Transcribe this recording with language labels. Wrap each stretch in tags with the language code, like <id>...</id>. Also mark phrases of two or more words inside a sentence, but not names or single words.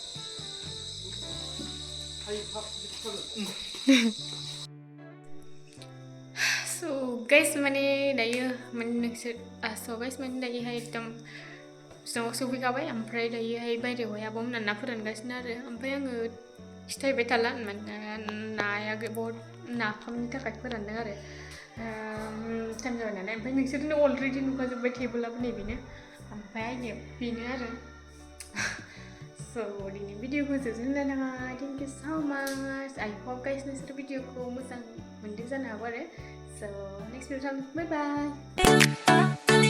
<en>So guys</en> <brx>माने दायो माने नोंसोर</brx> <en>so guys</en> <brx>माने दायोहाय एकदम सिगाङाव सफैखाबाय ओमफ्राय दायोहाय बायहेरायावहाय आब'मोना ना फोरानगासिनो आरो ओमफ्राय आङो खिथाहैबाय थाला माने नाया बहुद नाफामनि थाखाय फोरानदों आरो टाइम जाबाय नालाय ओमफ्राय नोंसोरनो अलरेडि नुखाजोब्बाय टेबोलाबो नै बेनो ओमफ्राय आंनिया बेनो आरो so दिनै भिडिअखौ जोबनो नाङा</brx> <en>thank you so much I hope guys</en> <brx>नोंसोर भिडिअखौ मोजां मोनदों जानो हागौ आरो</brx> <en>so next video bye bye</en>